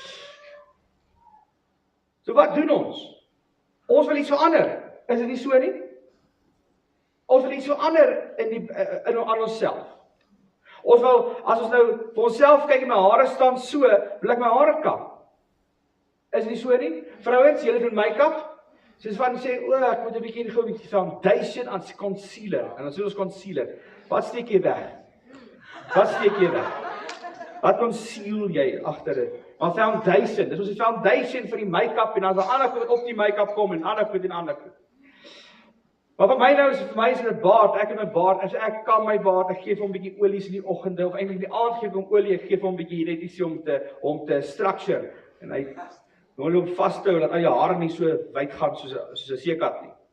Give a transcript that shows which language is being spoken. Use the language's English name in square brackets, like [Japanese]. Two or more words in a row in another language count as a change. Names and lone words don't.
[Afrikaans] So wat doen ons? Ons wil iets verander. Is dit nie so nie? Ons wil iets verander aan onsself. Ons wil, as ons nou vir onsself kyk en my hare staan so, wil ek my hare kap. Is dit nie so nie? Vrouens, julle doen make-up. Soos van sê, ek moet 'n bietjie gou 'n bietjie foundation aan concealer. En dan sê ons concealer. Wat steek jy weg? Wat steek jy weg? Wat conceal jy agter dit? Maar foundation, dis ons die foundation vir die make-up en dan is 'n ander goed op die make-up kom en ander goed en ander goed. Maar vir my is dit 'n baard. Ek het 'n baard. As ek kam my baard, ek gee vir hom 'n bietjie olies in die oggende of eintlik in die aand gee vir hom olie, ek gee vir hom 'n bietjie net ietsie om te structure en hy loop vashou dat al jou hare nie so wyd gaan soos 'n seekat nie.